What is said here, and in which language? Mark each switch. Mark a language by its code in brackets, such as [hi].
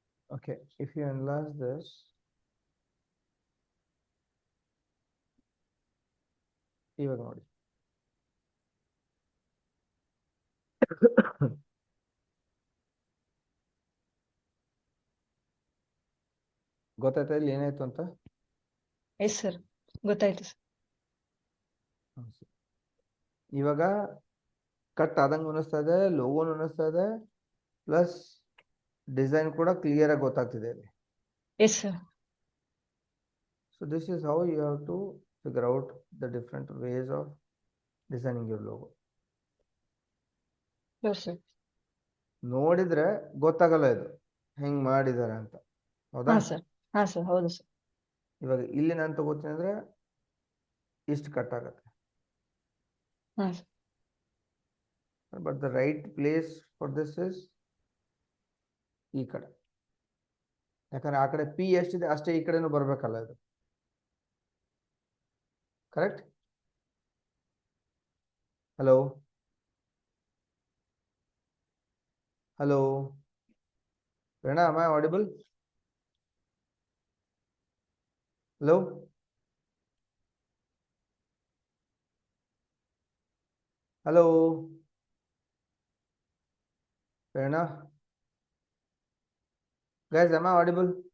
[en] Okay, if you enlarge this, [kn] ಇವಾಗ ನೋಡಿ, ಗೊತ್ತಾಯ್ತಾ ಇಲ್ಲಿ ಏನಾಯ್ತು ಅಂತ? ಎಸ್ ಸರ್, ಗೊತ್ತಾಯ್ತು ಸರ್. ಇವಾಗ ಕಟ್ ಆದಂಗೆ ಅನಿಸ್ತಾ ಇದೆ, ಲೋಗೋನು ಅನಿಸ್ತಾ ಇದೆ, ಪ್ಲಸ್ ಡಿಸೈನ್ ಕೂಡ ಕ್ಲಿಯರ್ ಆಗಿ ಗೊತ್ತಾಗ್ತಿದೆ ಇಲ್ಲಿ. [en] Yes sir. So this is how you have to figure out the different ways of designing your logo. Yes sir. [kn] ನೋಡಿದ್ರೆ ಗೊತ್ತಾಗಲ್ಲ ಇದು ಹೆಂಗ್ ಮಾಡಿದ್ದಾರೆ ಅಂತ, ಹೌದಾ? ಹಾ ಸರ್. ಹಾ ಸರ್, ಹೌದು ಸರ್. ಇವಾಗ ಇಲ್ಲಿ ನಾನು ತಗೋತೀನಿ ಅಂದ್ರೆ ಇಷ್ಟು ಕಟ್ ಆಗತ್ತೆ, ಹಾ sir. [en] but the right place for this is [kn] ಈ ಕಡೆ, ಯಾಕಂದ್ರೆ ಆ ಕಡೆ P ಎಷ್ಟಿದೆ ಅಷ್ಟೇ ಈ ಕಡೆನೂ ಬರ್ಬೇಕಲ್ಲ ಇದು, correct? [en] Hello hello Prerana, am I audible? Hello hello Prerana, guys, am I audible?